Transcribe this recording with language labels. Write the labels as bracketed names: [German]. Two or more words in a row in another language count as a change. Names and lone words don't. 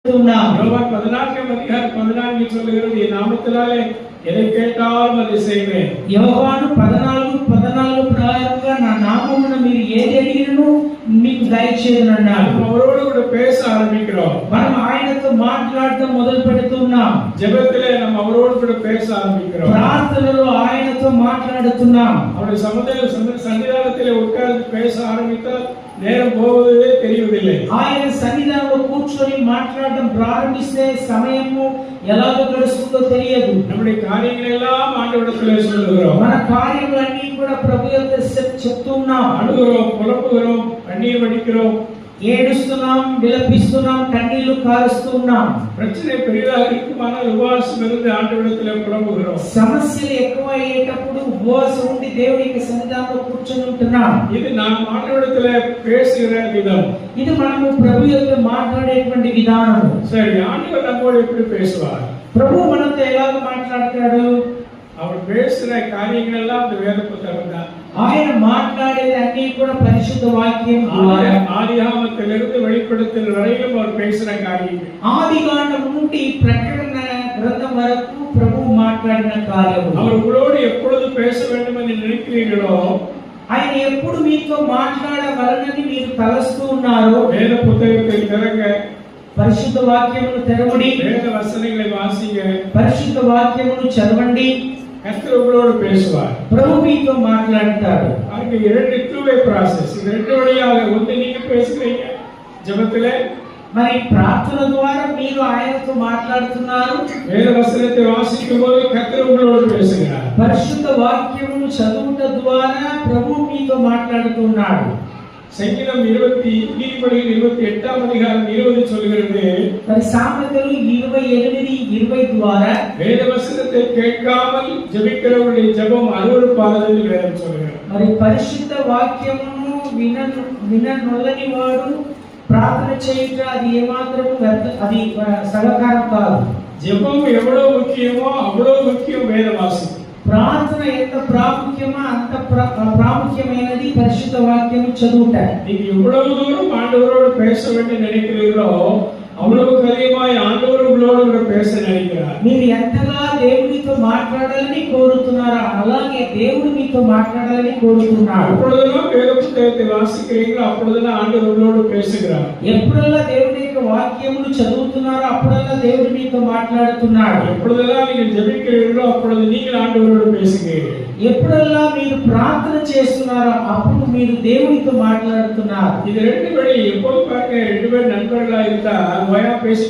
[Tamil] யோவான் 14 சொல்லுகிறது, என் நாமத்தினாலே எதை கேட்டாலும் அதை செய்வேன். [Telugu] యోహాను 14 ప్రకారంగా నా నామమున మీరు ఏది అడిగినను మీకు దయచేయనన్నాడు. [Tamil] அவரோடு கூட பேச ஆரம்பிக்கிறோம். [Telugu] మనం ఆయనతో మాట్లాడటం మొదలు పెడుతున్నాం. [Tamil] ஜெபத்திலே நம்ம அவரோடு கூட பேச ஆரம்பிக்கிறோம். [Telugu] ప్రార్థనలో ఆయనతో మాట్లాడుతున్నాం. [Tamil] அவருடைய சன்னிதானத்திலே உட்கார்ந்து பேச ஆரம்பித்தால் நேரம் போவதே தெரியவில்லை. [Telugu] ఆయన సన్నిధానంలో కూర్చొని మాట్లాడడం ప్రారంభిస్తే సమయము ఎలాగ గడుస్తుందో తెలియదు. [Tamil] நம்முடைய காரியங்கள் எல்லாம் ஆண்டவரிடத்திலே சொல்லுகிறோம். [Telugu] మన కార్యములన్నీ కూడా ప్రభు యొక్క చెప్తున్నాం. [Tamil] அழுகிறோம், புலம்புகிறோம், கண்ணீர் வடிக்கிறோம், [Telugu] ఏడుస్తున్నాం, విలపిస్తున్నాం, కన్నీళ్లు కారుస్తున్నాం. [Tamil] பிரச்சனை பெரிதாக இருக்குமானால் உபவாசம் இருந்து ஆண்டவரிடத்திலே புலம்புகிறோம். [Telugu] సమస్యలు ఎక్కువ అయ్యేటప్పుడు ఉపవాసం ఉండి దేవునికి సన్నిధానంలో కూర్చొని ఉంటున్నాం. [Tamil] இது நாம் ஆண்டవரிடத்திலே பேசுகிற விதம். [Telugu] ఇది మనము ప్రభు యొక్క మాట్లాడేటువంటి విధానం. [Tamil] சரி, ஆண்டவர் நம்மோடு எப்படி பேசுவார்? [Telugu] ప్రభు మనతో ఎలాగ మాట్లాడతాడు? [Tamil] அவர் பேசுற காரியங்கள் எல்லாம் இந்த வேத புத்தகம் தான். [Telugu] ఆయన మాట్లాడేది అన్ని కూడా పరిశుద్ధ వాక్యం ద్వారా. [Tamil] ஆதியாகமத்திலிருந்து வெளிப்படுத்தல் வரையிலும் அவர் பேசுற காரியங்கள். [Telugu] ఆదికాండం నుండి ప్రకటన గ్రంథం వరకు ప్రభు మాట్లాడిన కార్యములు. [Tamil] அவர் உங்களோடு எப்பொழுது பேச வேண்டும் என்று நினைக்கிறீர்களோ, [Telugu] ఆయన ఎప్పుడు మీతో మాట్లాడవలనని మీరు తలస్తూ ఉన్నారో, [Tamil] வேத புத்தகத்தை திறங்க, [Telugu] పరిశుద్ధ వాక్యమును తెరవండి, [Tamil] வேத வசனங்களை வாசிங்க, [Telugu] పరిశుద్ధ వాక్యమును చదవండి. [Tamil] கர்த்தர் உங்களோடு பேசுவார். [Telugu] ప్రభు మీతో మాట్లాడతాడు. [Tamil] அதுக்கு இரண்டு [English] two-way process. [Tamil] இது ரெண்டு வழியாக. ஒன்று நீங்க பேசுறீங்க ஜெபத்திலே, [Telugu] మరి ప్రార్థన ద్వారా మీరు ఆయనతో మాట్లాడుతున్నారు. [Tamil] வேத வசனத்தை வாசிக்கும் போது கர்த்தர் உங்களோடு பேசுகிறார். [Telugu] పరిశుద్ధ వాక్యమును చదువుట ద్వారా ప్రభు మీతో మాట్లాడుతున్నాడు. [Tamil] சங்கீதம் 28ஆம் அதிகாரம் 20 சொல்கிறது, [Telugu] మరి సామెతలు 28:20 ద్వారా [Tamil] வேத வசனத்தை கேட்காமல் ஜெபிக்கிறவருடைய ஜெபம் அருவருப்பானது என்று வேதம் சொல்கிறது. [Telugu] మరి పరిశుద్ధ వాక్యమును విననొల్లని వాడు ప్రార్థన చేయుట అది ఏమాత్రం అది సహకారం కాదు. [Tamil] ஜெபம் எவ்வளவு முக்கியமோ அவ்வளவு முக்கியம் வேத வாசிப்பு. [Telugu] ప్రార్థన ఎంత ప్రాముఖ్యమో అంత ప్రాముఖ్యమైనది పరిశుద్ధ వాక్యము చదువుట. [Tamil] நீங்க எவ்வளவு தூரம் ஆண்டவரோடு பேச வேண்டும் நினைக்கிறீர்களோ அவ்வளவுக்கு அதிகமாய் ஆண்டவர் உங்களோடு கூட பேச நினைக்கிறார். [Telugu] మీరు ఎంతగా దేవునితో మాట్లాడాలని కోరుతున్నారో అలాగే దేవుడు మీతో మాట్లాడాలని కోరుతున్నాడు. [Tamil] எப்பொழுதெல்லாம் வேத புத்தகத்தை வாசிக்கிறீங்களோ அப்பொழுதெல்லாம் ஆண்டவர் உங்களோடு பேசுகிறார். [Telugu] ఎప్పుడల్లా దేవుని యొక్క వాక్యమును చదువుతున్నారో అప్పుడల్లా దేవుడు మీతో మాట్లాడుతున్నాడు. [Tamil] எப்பொழுதெல்லாம் நீங்கள் ஜெபிக்கிறீர்களோ அப்பொழுது நீங்கள் ஆண்டவரோடு பேசுகிறீர்கள். [Telugu] ఎప్పుడల్లా మీరు ప్రార్థన చేస్తున్నారో అప్పుడు మీరు దేవునితో మాట్లాడుతున్నారు. [Tamil] இது ரெண்டு வழி. எப்போது பாருங்க, ரெண்டு பேர் நண்பர்களா இருந்தா ஓயா பேசிட்டே